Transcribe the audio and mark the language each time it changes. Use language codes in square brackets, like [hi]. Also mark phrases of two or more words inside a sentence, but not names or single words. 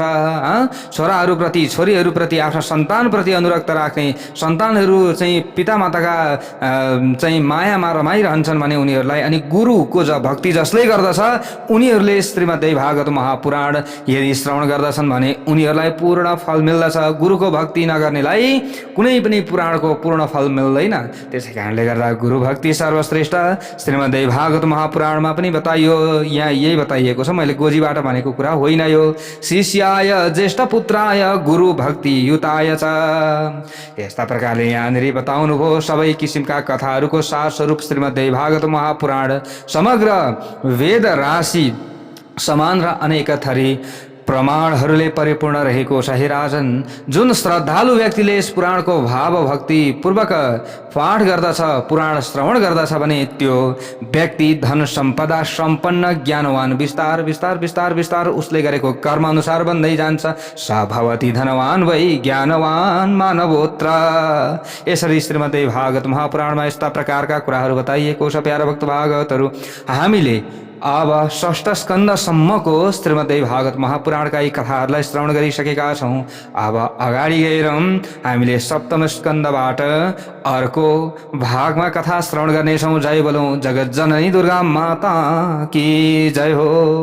[ne] छोराहरूप्रति छोरीहरूप्रति आफ्ना सन्तानप्रति अनुरक्त राख्ने, सन्तानहरू चाहिँ पितामाताका चाहिँ मायामा रमाइरहन्छन् भने उनीहरूलाई, अनि गुरुको भक्ति जसले गर्दछ उनीहरूले श्रीमद्देवी भागवत महापुराण यदि श्रवण गर्दछन् भने उनीहरूलाई पूर्ण फल मिल्दछ। गुरुको भक्ति नगर्नेलाई कुनै पनि पुराणको पूर्ण फल मिल्दैन। त्यसै कारणले गर्दा गुरु भक्ति सर्वश्रेष्ठ श्रीमद्देवी भागवत महापुराणमा पनि बताइयो। यहाँ यही बताइएको छ, मैले गोजीबाट भनेको कुरा होइन यो। [sa] शिष्याय ज्येष्ठ पुत्राय गुरु भक्ति युताय च, [ne] यस्ता प्रकारले यहाँनिर बताउनु भयो। सबै किसिमका कथाहरूको सार स्वरूप श्रीमद्देवी भागवत महापुराण समग्र वेद राशि समान र अनेक थरी प्रमाणहरूले परिपूर्ण रहेको छ। हे राजन, जुन श्रद्धालु व्यक्तिले यस पुराणको भाव भक्ति पूर्वक पाठ गर्दछ, पुराण श्रवण गर्दछ भने त्यो व्यक्ति धन सम्पदा सम्पन्न ज्ञानवान विस्तार विस्तार विस्तार विस्तार उसले गरेको कर्म अनुसार बन्दै जान्छ। [sa] स भवति धनवान वै ज्ञानवान मानवोत्र। [ne] यसरी श्रीमद्देवी भागवत महापुराणमा यस्ता प्रकारका कुराहरू बताइएको छ। प्यारा भक्त भागवतहरू, हामीले अब षष्ठ स्कन्धसम्मको श्रीमद्देवी भागवत महापुराणका यी कथाहरूलाई श्रवण गरिसकेका छौँ। अब अगाडि गएर हामीले सप्तम स्कन्धबाट अर्को भागमा कथा श्रवण गर्नेछौँ। जय बोलौँ जगत जननी दुर्गा माता की जय हो।